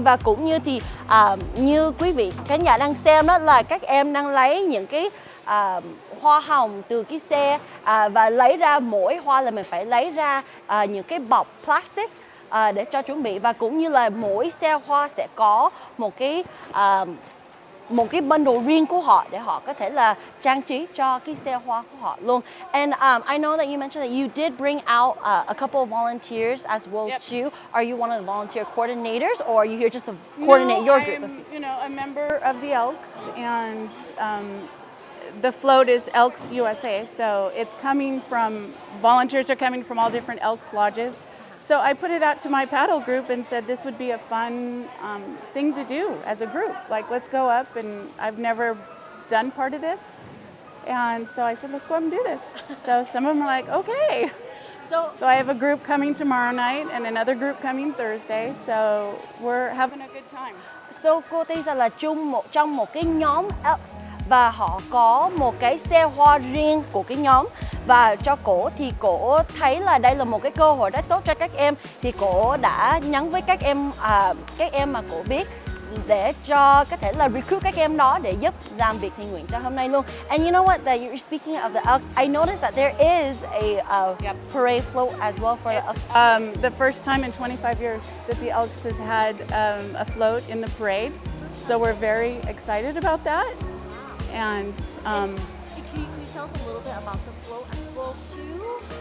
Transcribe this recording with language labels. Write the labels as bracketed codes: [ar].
[vi] Và cũng như thì như quý vị khán giả đang xem đó, là các em đang lấy những cái hoa hồng từ cái xe và lấy ra, mỗi hoa là mình phải lấy ra những cái bọc plastic để cho chuẩn bị, và cũng như là mỗi xe hoa sẽ có một cái bundle riêng của họ để họ có thể là trang trí cho cái xe hoa của họ luôn. [en] And I know that you mentioned that you did bring out a couple of volunteers as well too. Are you one of the volunteer coordinators, or are you here just to coordinate your group? I'm, a member of the Elks, and the float is Elks USA, so it's volunteers are coming from all different Elks lodges. So I put it out to my paddle group and said this would be a fun thing to do as a group. Like, let's go up, and I've never done part of this. And so I said, let's go up and do this. So some of them are like, okay. So I have a group coming tomorrow night and another group coming Thursday. So we're having a good time. [vi] So cô Tisa là trong một cái nhóm Elks, và họ có một cái xe hoa riêng của cái nhóm. Và cho cổ thì cổ thấy là đây là một cái cơ hội rất tốt cho các em, thì cổ đã nhắn với các em mà cổ biết để cho có thể là recruit các em đó để giúp làm việc thiện nguyện cho hôm nay luôn. [en] And you know what? That you're speaking of the Elks, I noticed that there is a parade float as well for the Elks. The first time in 25 years that the Elks has had a float in the parade, so we're very excited about that. And can you tell us a little bit about the float as well too?